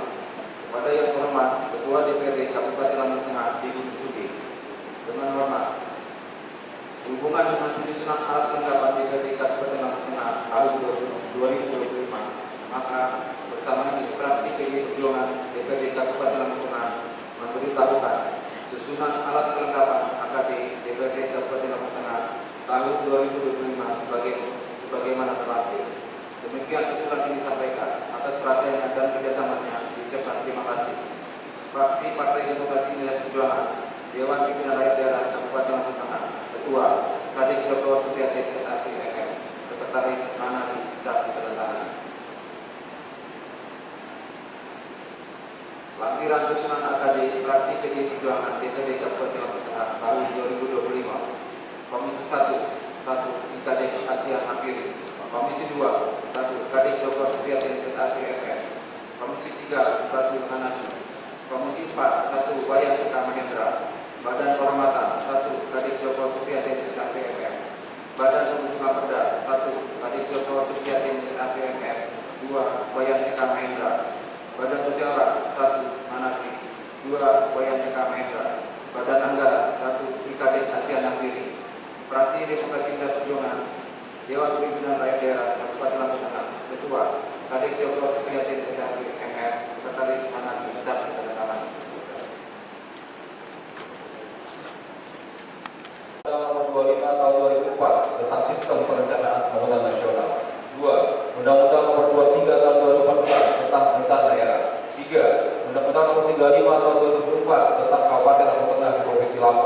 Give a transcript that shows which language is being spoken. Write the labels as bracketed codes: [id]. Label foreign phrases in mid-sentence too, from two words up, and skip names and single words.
[id] Kepada yang terhormat Ketua DPRD Kabupaten Lampung Tengah Ibu Sugi, dengan hormat sehubungan dengan penyusunan alat kelengkapan DPRD Kabupaten Lampung Tengah tahun 2025, maka bersama ini fraksi PDI Perjuangan DPRD Kabupaten Lampung Tengah memberitahukan susunan alat kelengkapan AKD DPRD Kabupaten Lampung Tengah tahun 2025 sebagaimana terlampir. Demikian usulan ini disampaikan. Atas perhatiannya dan kerjasamanya diucapkan terima kasih. Fraksi Partai Demokrasi Indonesia Perjuangan Dewan Pimpinan Rakyat Daerah Kabupaten Lampung Tengah Ketua Kadek Joko Supriyatna SAP MM Sekretaris Manadi Cap ditandatangani. Lampiran susunan AKD fraksi PDI Perjuangan DPRD Kabupaten Lampung Tengah tahun 2025. Komisi 1 IKD Asia Hampiri. Komisi 2 1 Kadek Joko Supriyatna SAP MM. Komisi 3 1 Manadi. Komisi 4 1 Wayan Eka Mahendra. Badan Kehormatan 1 Kadek Joko Supriyatna SAP MM. Badan Pembentukan Perda 1 Kadek Joko Supriyatna SAP MM. 2 Wayan Eka Mahendra. Badan Musyawarah 1 Manadi. 2 Wayan Eka Mahendra. Badan Anggaran 1 IKD Asia Hampiri. Fraksi Demokrasi Indonesia Perjuangan Dewan Pimpinan Rakyat Daerah Kabupaten Lampung Tengah Ketua Kadek Joko Supriyatna SAP MM Sekretaris Manadi Cap ditandatangani. Nomor 25 tahun 2004 tentang Sistem Perencanaan Pembangunan Nasional. 2. Undang-Undang nomor 23 tahun 2014 tentang Pemerintahan Daerah. 3. Undang-Undang nomor 35 tahun 2004 tentang Kabupaten Lampung Tengah di Provinsi Lampung.